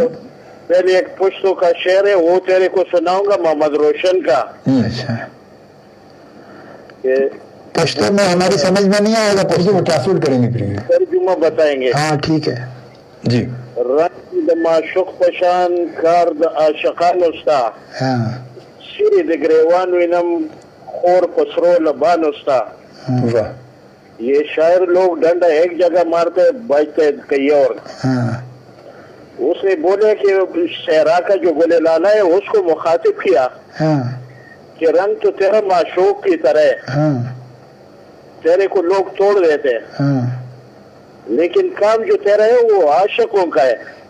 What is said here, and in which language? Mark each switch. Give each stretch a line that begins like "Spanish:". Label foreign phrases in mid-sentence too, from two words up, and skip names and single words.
Urdu: پہلے ایک پشتو کا شعر ہے, وہ تیرے کو سناؤں گا, محمد روشن کا. اچھا, پشتو میں ہماری سمجھ میں نہیں آئے گا, پشتو کو ٹرانسلیٹ کریں گے پھر ترجمہ بتائیں گے. ہاں ٹھیک ہے جی.
Pashto: رنگ معشوق پشان کار عاشقان استا, سری د گریوان وینم خور پسرو لبان استا.
Urdu: واہ, یہ شاعر لوگ ڈنڈا ایک جگہ مارتے بجتے کئی اور. اس نے بولے کہ صحرا کا جو گلے لالا ہے اس کو مخاطب کیا کہ رنگ تو تیرا معشوق کی طرح ہے, تیرے کو لوگ توڑ دیتے ہیں, لیکن کام جو تیرا ہے وہ عاشقوں کا ہے.